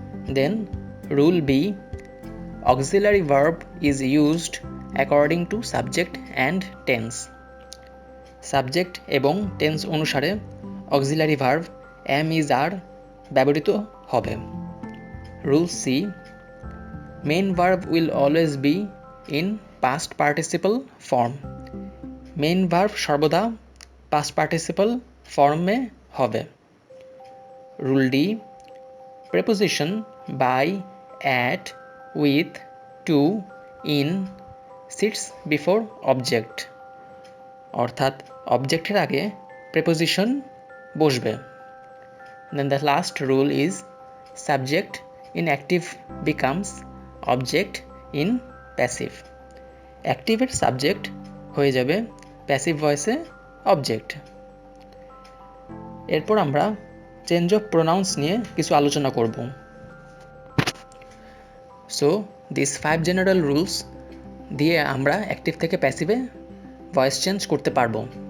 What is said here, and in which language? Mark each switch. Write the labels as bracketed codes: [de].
[en] Then rule B, auxiliary verb is used according to subject and tense. [bn] Subject এবং tense অনুসারে auxiliary verb am is আর ব্যবহৃত হবে। [en] Rule C. Main verb will always be in past participle form. [bn] Main verb সর্বদা past participle ফর্মে হবে। Rule D. [en] Preposition by, at, with, to, in sits before object, [bn] অর্থাৎ অবজেক্টের আগে preposition বসবে। [en] Then the last rule is subject in active becomes object in passive. [bn] অ্যাক্টিভের subject হয়ে যাবে passive ভয়েসে object. এরপর আমরা চেঞ্জ অফ প্রোনাউন্স নিয়ে কিছু আলোচনা করব। সো দিস 5 জেনারেল রুলস দিয়ে আমরা অ্যাক্টিভ থেকে প্যাসিভে ভয়েস চেঞ্জ করতে পারবো।